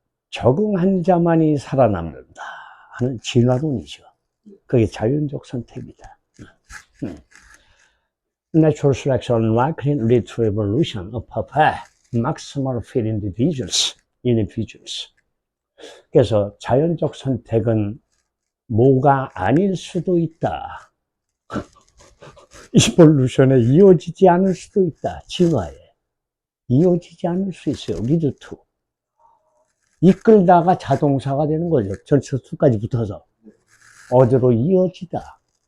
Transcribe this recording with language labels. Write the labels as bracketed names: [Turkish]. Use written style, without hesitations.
[Korean] 적응한 자만이 살아남는다 하는 진화론이죠. 그게 자연적 선택이다. [English] Natural selection likely lead to evolution of perfect, maximal fit individuals. [Korean] 그래서 자연적 선택은 뭐가 아닐 수도 있다. 이볼루션에 이어지지 않을 수도 있다. 진화에 이어지지 않을 수 있어요. 리드 투. 이끌다가 자동사가 되는 거죠. 전체 수까지 붙어서 어디로 이어지다.